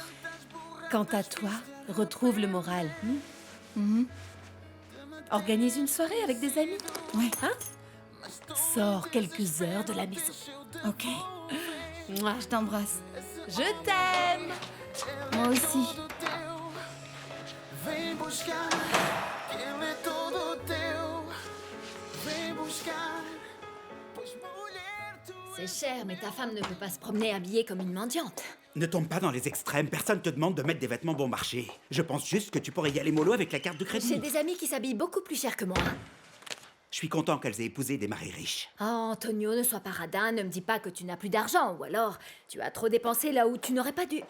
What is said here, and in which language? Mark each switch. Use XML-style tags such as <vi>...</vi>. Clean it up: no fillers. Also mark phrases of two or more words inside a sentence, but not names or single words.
<fr>Quant à toi, retrouve le moral. Organise une soirée avec des amis. Ouais. Hein? Sors quelques heures de la maison. Ok. Mouah. Je t'embrasse. Je t'aime. Moi aussi.</fr> <pt>Vem buscar, ele é todo teu. Vem buscar, pois mulher tu</pt> <fr>C'est cher, mais ta femme ne peut pas se promener habillée comme une mendiante. Ne tombe pas dans les extrêmes, personne te demande de mettre des vêtements bon marché. Je pense juste que tu pourrais y aller mollo avec la carte de crédit. J'ai des amis qui s'habillent beaucoup plus cher que moi. Je suis content qu'elles aient épousé des maris riches. Oh, Antonio, ne sois pas radin, ne me dis pas que tu n'as plus d'argent, ou alors tu as trop dépensé là où tu n'aurais pas dû.</fr>